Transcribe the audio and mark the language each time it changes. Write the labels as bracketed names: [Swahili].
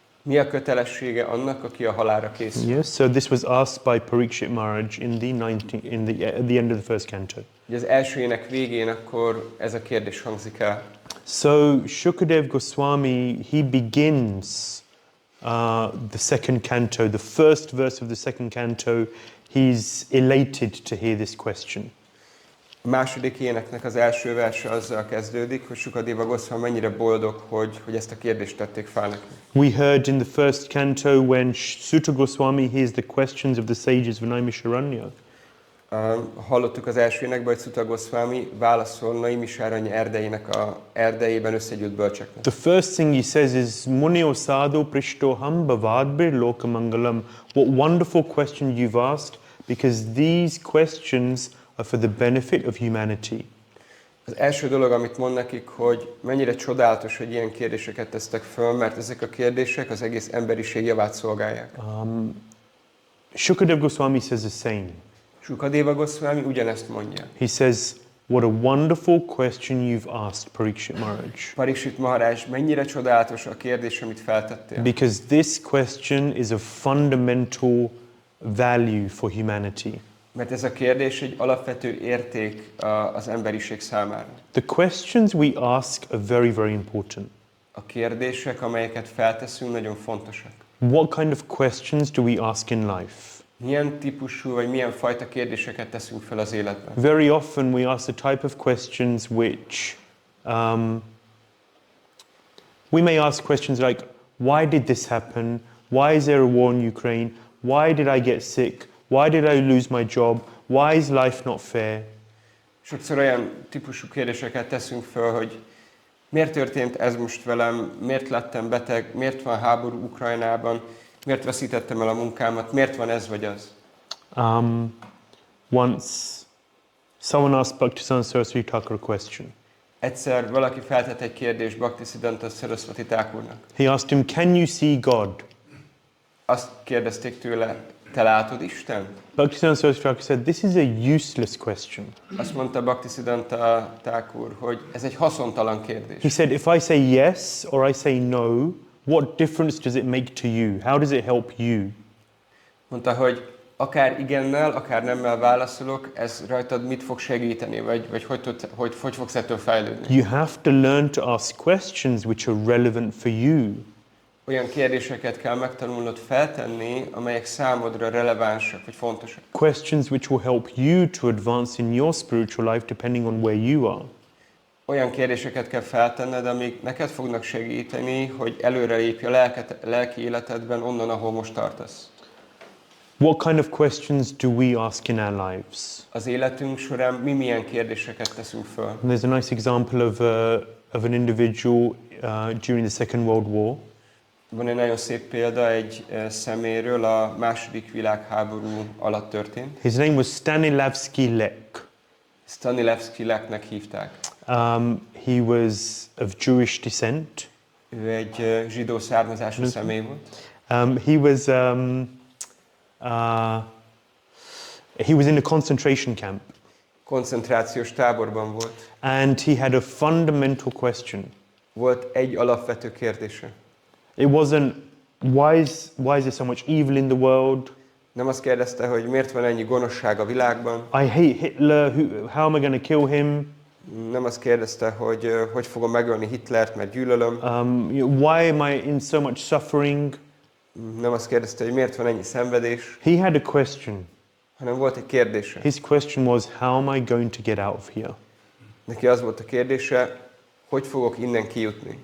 [Hungarian] Mi a kötelessége annak, aki a halálra készül? [English] Yes, so this was asked by Parikshit Maharaj at the end of the first canto. [Hungarian] Ugye az első ének végén akkor ez a kérdés hangzik el. [English] So Shukadev Goswami, he begins the second canto, the first verse of the second canto. He's elated to hear this question. [Hungarian] A második éneknek az első verse azzal kezdődik, hogy Sukadeva Goswami mennyire boldog, hogy ezt a kérdést tették fel neki. [English] We heard in the first canto when Sutta Goswami hears the questions of the sages of Naimisharanya. [Hungarian] Hallottuk az első énekben, hogy Sutta Goswami válaszol Naimisharanya erdejében összegyűlt bölcseknek. [English] The first thing he says is [Sanskrit] Munio sadhu prishtoham bhavadbir lokamangalam. [English] What wonderful question you've asked, because these questions are for the benefit of humanity. [Hungarian] Az első dolog, amit mond nekik, hogy mennyire csodálatos, hogy ilyen kérdéseket tesztek föl, mert ezek a kérdések az egész emberiség javát szolgálják. [English] Shukadev Goswami says the same. [Hungarian] Sukadeva Goswami ugyanezt mondja. [English] He says, what a wonderful question you've asked, Parikshit Maharaj. [Hungarian] Parikshit Maharaj, mennyire csodálatos a kérdés, amit feltettél. [English] Because this question is a fundamental value for humanity. [Hungarian] Mert ez a kérdés egy alapvető érték az emberiség számára. [English] The questions we ask are very, very important. [Hungarian] A kérdések, amelyeket felteszünk, nagyon fontosak. [English] What kind of questions do we ask in life? [Hungarian] Milyen típusú, vagy milyen fajta kérdéseket teszünk fel az életben? [English] Very often we ask the type of questions which we may ask questions like, why did this happen? Why is there a war in Ukraine? Why did I get sick? Why did I lose my job? Why is life not fair? [Hungarian] Sokszor olyan típusú kérdéseket teszünk föl, hogy miért történt ez most velem, miért lettem beteg, miért van háború Ukrajnában, miért veszítettem el a munkámat, miért van ez vagy az? [English] Once someone asked Bhaktisiddhanta Saraswati Thakur a question. [Hungarian] Egyszer valaki feltett egy kérdést Bhaktisiddhanta Saraswati Thakurnak. [English] He asked him, can you see God? [Hungarian] Azt kérdezték tőle, te látod Istent? [English] Bhaktisiddhanta Saraswati Thakur said, this is a useless question. [Hungarian] Azt mondta Bhaktisiddhanta Thakur, hogy ez egy haszontalan kérdés. [English] He said, if I say yes or I say no, what difference does it make to you? How does it help you? [Hungarian] Mondta, hogy akár igennel, akár nemmel válaszolok, ez rajtad mit fog segíteni, vagy hogy fogsz ettől fejlődni? [English] You have to learn to ask questions which are relevant for you. [Hungarian] Olyan kérdéseket kell megtanulnod feltenni, amelyek számodra relevánsak, vagy fontosak. [English] Questions which will help you to advance in your spiritual life depending on where you are. [Hungarian] Olyan kérdéseket kell feltenned, amik neked fognak segíteni, hogy előrelépj a lelki életedben onnan, ahol most tartasz. [English] What kind of questions do we ask in our lives? [Hungarian] Az életünk során mi milyen kérdéseket teszünk föl? [English] And there's a nice example of of an individual during the Second World War. [Hungarian] Van egy nagyon szép példa egy személyről, a második világháború alatt történt. [English] His name was Stanislavski Lech. [Hungarian] Stanislavski Lechnek hívták. [English] He was of Jewish descent. [Hungarian] Ő egy zsidó származású személy volt. [English] He was in a concentration camp. [Hungarian] Koncentrációs táborban volt. [English] And he had a fundamental question. [Hungarian] Volt egy alapvető kérdése. [English] It wasn't, why is there so much evil in the world? [Hungarian] Nem azt kérdezte, hogy miért van ennyi gonoszság a világban. [English] I hate Hitler, how am I going to kill him? [Hungarian] Nem azt kérdezte, hogy fogom megölni Hitlert, mert gyűlölöm. [English] Why am I in so much suffering? [Hungarian] Nem azt kérdezte, hogy miért van ennyi szenvedés. [English] He had a question. [Hungarian] Hanem volt egy kérdése. [English] His question was, how am I going to get out of here? [Hungarian] Neki az volt a kérdése, hogy fogok innen kijutni.